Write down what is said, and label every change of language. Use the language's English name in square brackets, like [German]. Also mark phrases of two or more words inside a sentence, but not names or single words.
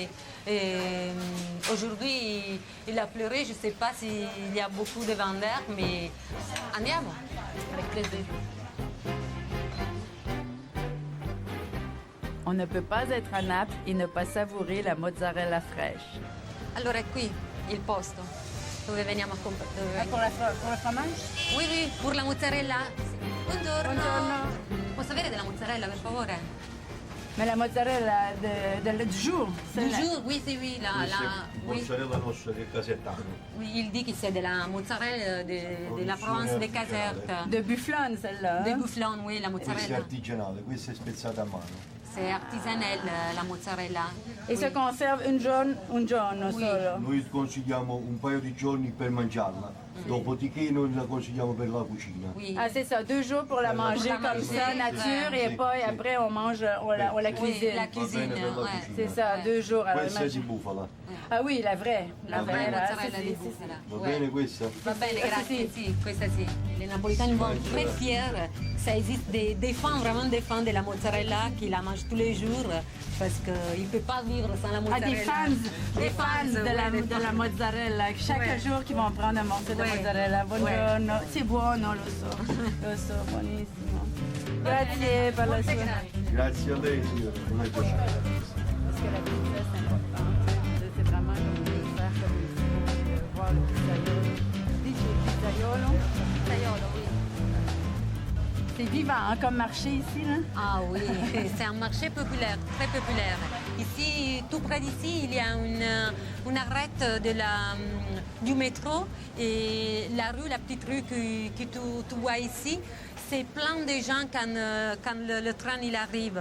[French] Aujourd'hui, il a pleuré. Je ne sais pas s'il y a beaucoup de vendeurs, mais andiamo. Avec plaisir. On ne peut pas être à Naples et ne pas savourer la mozzarella fraîche. [Italian] Allora è qui il posto dove veniamo a comprare. [French] Pour le fromage? Oui, pour la mozzarella. Buongiorno. [Italian] Buongiorno. Posso avere della mozzarella, per favore? [French] Mais la mozzarella du jour. Du jour, oui, c'est oui. Oui. [Italian] Mozzarella nostra del Casertano. [French] Oui, il dit que c'est de la mozzarella de la Provence de Caserta. De bufflone, celle-là. De Bufflon, oui, la [Italian] Questa è mozzarella. artigianale, questa è spezzata a mano. [French] C'est artisanale, la mozzarella. Et se conserve [Italian] un giorno solo. Noi consigliamo un paio di giorni per mangiarla, dopodiché noi la consigliamo per la cucina. [French] Oui. Ah, c'est ça, 2 jours pour la manger la comme manger, ça, nature, et pas, et après on mange, on la Oui, cuisine. la cuisine, [Italian] bene per la [French] ouais. [Italian] cucina. [French] C'est ça, 2 jours. Alors, [Italian] Questa è di [French] imagine- [Italian] bufala. [French] Ah oui, la vraie. La vraie là, [Italian] mozzarella [French] c'est- [Italian] di [French] c'est- [Italian] bufala. Va [French] Ouais. [Italian] bene questa? Va bene, Questa grazie, sì. sì, questa sì. [French] Les Napolitains vont très fiers. Ça existe des fans, vraiment des fans de la mozzarella qui la mangent tous les jours parce qu'ils ne peuvent pas vivre sans la Ah, mozzarella. des fans de la mozzarella, chaque Ouais. jour qui vont prendre un morceau de Ouais. mozzarella. Buongiorno. [Italian] C'est buono, lo so, buonissimo. Grazie per la sua... Grazie a lei, signore. Non è piaciuto. [French] Parce que la pizza, c'est important. C'est vraiment comme de faire comme il faut, de voir le pizzaiolo. [Italian] Dici pizzaiolo? [French] Pizzaiolo, oui. C'est vivant, hein, comme marché ici, là. Ah oui, c'est un marché populaire, très populaire. Ici, tout près d'ici, il y a une arrête du métro et la rue, la petite rue que tu vois ici, c'est plein de gens quand le train il arrive.